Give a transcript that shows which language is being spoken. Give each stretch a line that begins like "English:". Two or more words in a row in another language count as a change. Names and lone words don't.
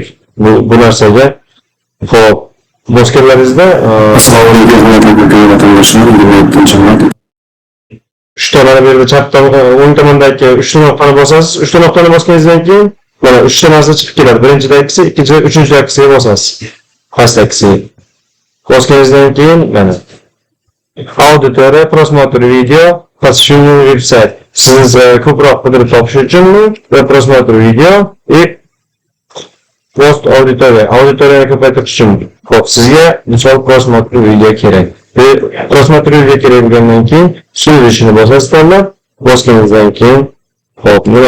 Uzbek: Bu narsaga xo'p, bosganlaringizda uchta mana bu yerda chapda o'ng tomondagi 3 ta nuqtani bosasiz. 3 ta nuqtani bosganingizdan keyin mana 3 ta narsa chiqib keladi. Birinchidagisi, ikkinchi, uchinchidagisiga bosasiz. Pastdagisiga. Bosganingizdan keyin mana auditoriya,
Russian: просмотр видео, посещение веб-сайт.
Uzbek: Siz ko'proq qidirib topish uchunmi? Va
Russian: просмотр видео
Uzbek: и post auditoriyani ko'paytirish uchun. Xo'p, sizga misol
Russian: просмотр видео
Uzbek: kerak.
Russian: Просмотр видео
Uzbek: kerak bo'lgandan keyin suyulishini bosasiz tanlab, bosganingizdan keyin xo'p, nima?